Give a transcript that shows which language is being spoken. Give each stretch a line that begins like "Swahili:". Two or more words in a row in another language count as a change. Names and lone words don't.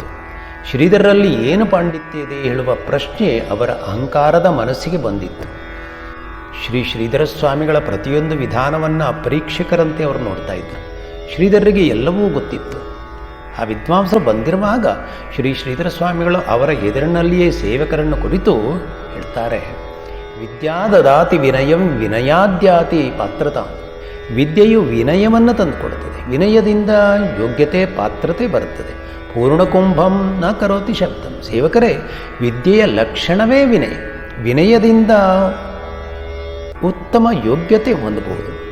Kannada: ಶ್ರೀಧರರಲ್ಲಿ ಏನು ಪಾಂಡಿತ್ಯ ಇದೆ ಹೇಳುವ ಪ್ರಶ್ನೆ ಅವರ ಅಹಂಕಾರದ ಮನಸ್ಸಿಗೆ ಬಂದಿತ್ತು. ಶ್ರೀ ಶ್ರೀಧರ ಸ್ವಾಮಿಗಳ ಪ್ರತಿಯೊಂದು ವಿಧಾನವನ್ನು ಪರೀಕ್ಷಕರಂತೆ ಅವರು ನೋಡ್ತಾ ಇದ್ದರು. ಶ್ರೀಧರರಿಗೆ ಎಲ್ಲವೂ ಗೊತ್ತಿತ್ತು. ಆ ವಿದ್ವಾಂಸರು ಬಂದಿರುವಾಗ ಶ್ರೀ ಶ್ರೀಧರ ಸ್ವಾಮಿಗಳು ಅವರ ಎದುರಿನಲ್ಲಿಯೇ ಸೇವಕರನ್ನು ಕುರಿತು ಹೇಳ್ತಾರೆ,
Sanskrit: ವಿದ್ಯಾ ದದಾತಿ ವಿನಯಂ ವಿನಯಾದ್ಯಾತಿ ಪಾತ್ರತಾ.
Kannada: ವಿದ್ಯೆಯು ವಿನಯವನ್ನು ತಂದುಕೊಡುತ್ತದೆ, ವಿನಯದಿಂದ ಯೋಗ್ಯತೆ ಪಾತ್ರತೆ ಬರುತ್ತದೆ.
Sanskrit: ಪೂರ್ಣಕುಂಭಂ ನ ಕರೋತಿ ಶಬ್ದಂ.
Kannada: ಸೇವಕರೇ, ವಿದ್ಯೆಯ ಲಕ್ಷಣವೇ ವಿನಯ. ವಿನಯದಿಂದ ಉತ್ತಮ ಯೋಗ್ಯತೆ ಹೊಂದಬಹುದು.